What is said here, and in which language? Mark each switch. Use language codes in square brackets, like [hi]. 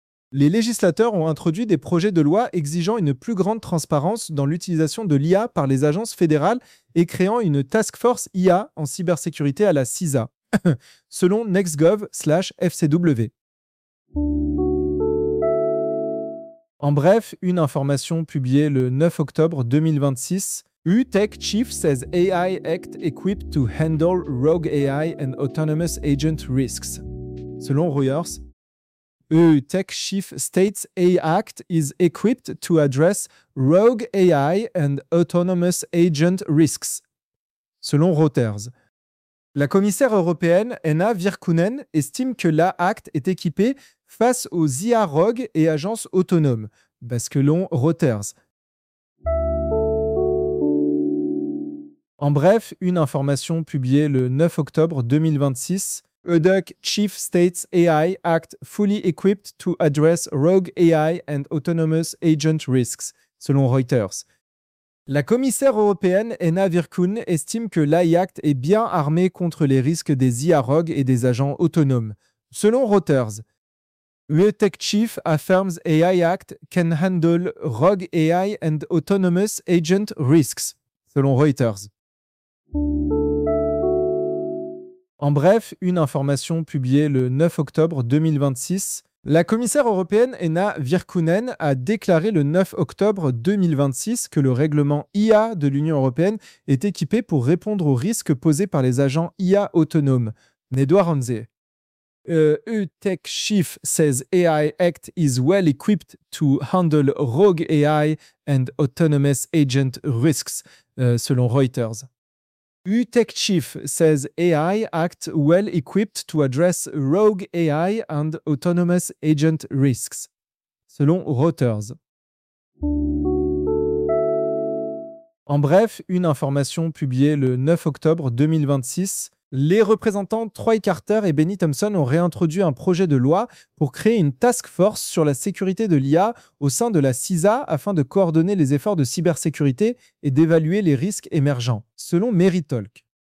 [fr] Les législateurs ont introduit des projets de loi exigeant une plus grande transparence dans l'utilisation de l'IA par les agences fédérales et créant une task force IA en cybersécurité à la CISA, selon nextgov/fcw. En bref, une information publiée le 9 octobre 2026. [en] UTech Chief says AI Act equipped to handle rogue AI and autonomous agent risks, [fr] selon [en] Reuters. UTech Chief states AI Act is equipped to address rogue AI and autonomous agent risks, [fr] selon Reuters. La commissaire européenne Enna Virkkunen estime que l'ACT est équipée face aux IA rogues et agences autonomes, basculons Reuters. En bref, une information publiée le 9 octobre 2026. [en] EDUC Chief States AI Act fully equipped to address rogue AI and autonomous agent risks, [fr] selon [en] Reuters. [fr] La commissaire européenne Enna Virkkunen estime que l'AI Act est bien armé contre les risques des IA rogues et des agents autonomes, selon Reuters. [en] EDUC Chief affirms AI Act can handle rogue AI and autonomous agent risks, [fr] selon [en] Reuters. [fr] En bref, une information publiée le 9 octobre 2026. La commissaire européenne Enna Virkkunen a déclaré le 9 octobre 2026 que le règlement IA de l'Union européenne est équipé pour répondre aux risques posés par les agents IA autonomes. Edouard Hanze. [en] EDUC Chief says AI Act is well equipped to handle rogue AI and autonomous agent risks, [fr] selon [en] Reuters. EDUC Chief says AI Act well equipped to address rogue AI and autonomous agent risks, [fr] selon [en] Reuters. [fr] En bref, une information publiée le 9 octobre 2026. Les représentants Troy Carter et Benny Thompson ont réintroduit un projet de loi pour créer une task force sur la sécurité de l'IA au sein de la CISA afin de coordonner les efforts de cybersécurité et d'évaluer les risques émergents, selon Meritalk.